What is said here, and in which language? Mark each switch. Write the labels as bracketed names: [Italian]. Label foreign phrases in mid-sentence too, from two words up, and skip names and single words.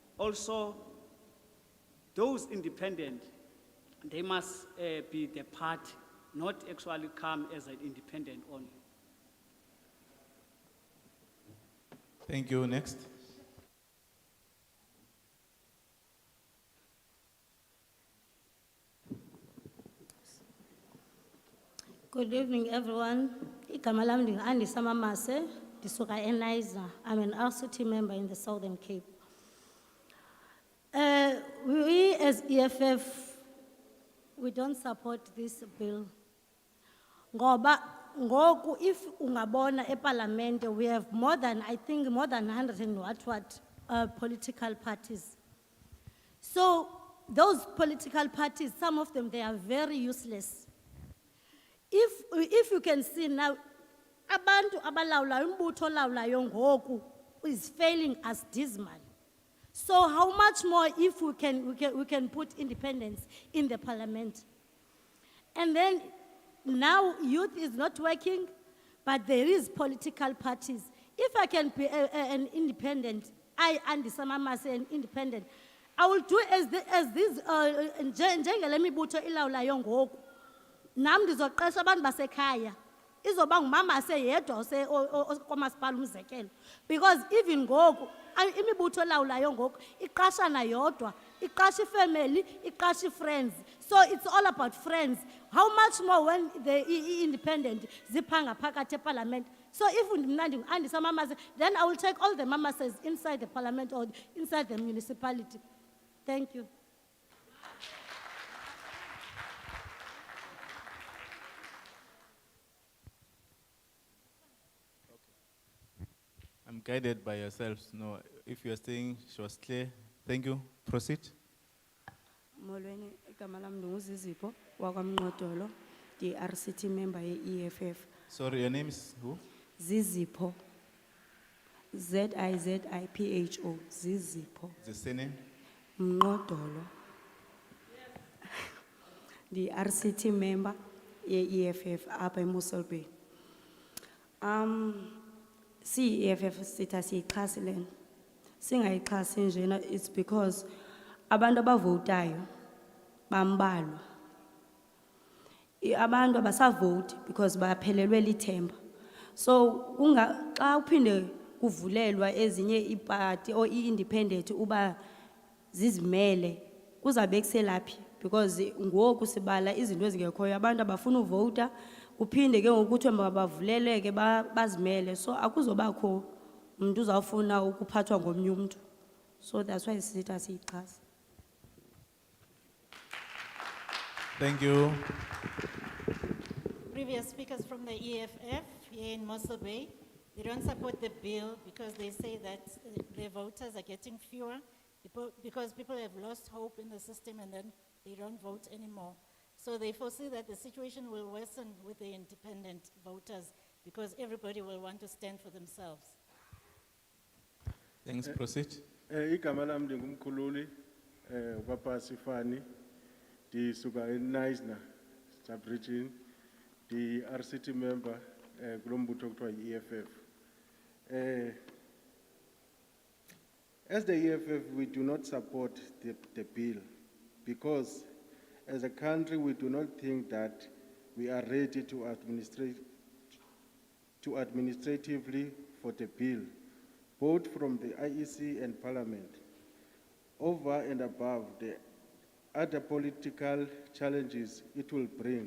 [English] Also, those independent, they must be the party, not actually come as an independent only. Thank you. Next. Good evening, everyone. [Xhosa] Igama lami ndingu-Andisa Mamase, ndisuka eNiza. [English] I'm an RCT member in the Southern Cape. We as EFF, we don't support this bill. [Xhosa] Ngoba ngoku if ungabona eParliament, [English] we have more than 100 and what political parties. So those political parties, some of them, they are very useless. If you can see now, [Xhosa] abantu abalawulayo, umbutho olawulayo ngoku [English] is failing us dismal. So how much more if we can put independence in the parliament? And then now youth is not working, but there is political parties. If I can be an independent, Andisa Mamase, an independent, I will do as this [Xhosa] njengale mibutho ilawulayo ngoku. Nam ndizoqesha abantu basekhaya. Izoba ngumamase yedwa komasipala umzekelo. [English] Because even [Xhosa] ngoku imibutho elawulayo ngoku iqashana yodwa, iqasha ifamily, iqasha friends. [English] So it's all about friends. How much more when the independent [Xhosa] zipanga phakathi eParliament? [English] So if [Xhosa] mna ndingu-Andisa Mamase, [English] then I will take all the mamases inside the parliament or inside the municipality. Thank you. I'm guided by yourselves. No, if you're saying she was clear, thank you. Proceed. [Xhosa] Molweni, igama lami ndinguzizipho wakwamnqodolo, [English] the RCT member ye-EFF. Sorry, your name is who? Zizipho. Zizipho. Zizipho. The surname? Mnqodolo. The RCT member ye-EFF up in Mosselbay. [Xhosa] EFF sitha siyixhasi lena. Singayixhasi njena, [English] it's because [Xhosa] abantu abavotayo bambalwa. Abantu abasavote because baphelelwe lithemba. So xa uphinde kuvulelwa ezinye iparty or i-independent uba zizimele kuzabe kuselaphi, because ngoku sibala izinto ezingekhoyo abantu abafuna uvota uphinde ke ngokuthi mabavuleleke bazimele, so akuzobakho umuntu uzawufuna ukuphathwa ngomnye umuntu. [English] So that's why [Xhosa] sitha siyixhasi. [English] Thank you. Previous speakers from the EFF here in Mosselbay, they don't support the bill because they say that their voters are getting fewer because people have lost hope in the system and then they don't vote anymore. So they foresee that the situation will worsen with the independent voters because everybody will want to stand for themselves. Thanks, proceed. [Xhosa] Igama lami ndingumkhululi Papa Sifani, ndisuka eNiza [English] sub-region, the RCT member [Xhosa] kulo mbutho kuthiwa yi-EFF. [English] As the EFF, we do not support the bill because as a country, we do not think that we are ready to administratively for the bill, both from the IEC and Parliament, over and above the other political challenges it will bring.